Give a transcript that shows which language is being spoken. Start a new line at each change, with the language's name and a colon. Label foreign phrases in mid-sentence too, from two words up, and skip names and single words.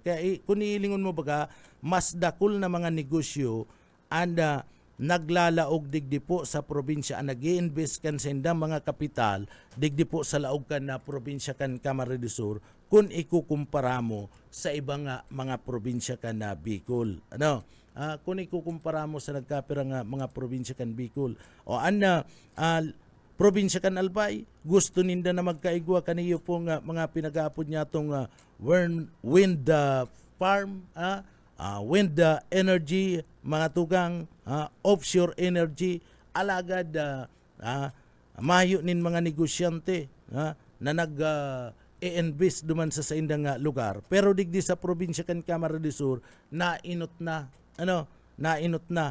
Bikol: Kaya kung ilingon mo baga, mas dakul na mga negosyo and naglalaog digdi po sa probinsya ang nag-i-invest kan sa indang mga kapital digdi po sa laog kan probinsya kan Camarines Sur kung ikukumpara mo sa ibang mga probinsya kan Bicol. Kung ikukumpara mo sa nagkapirang mga probinsya kan Bicol o probinsya kan Albay, gusto ninda na magkaigwa kaniyo pong mga pinag-aapod niya itong
English: wind farm, wind energy,
Bikol: mga tugang
English: offshore energy,
Bikol: alagad mayo nin mga negosyante na nag-i-invest duman sa indang lugar. Pero digdi sa probinsya kan Camarines Sur, nainot na. Nainot na.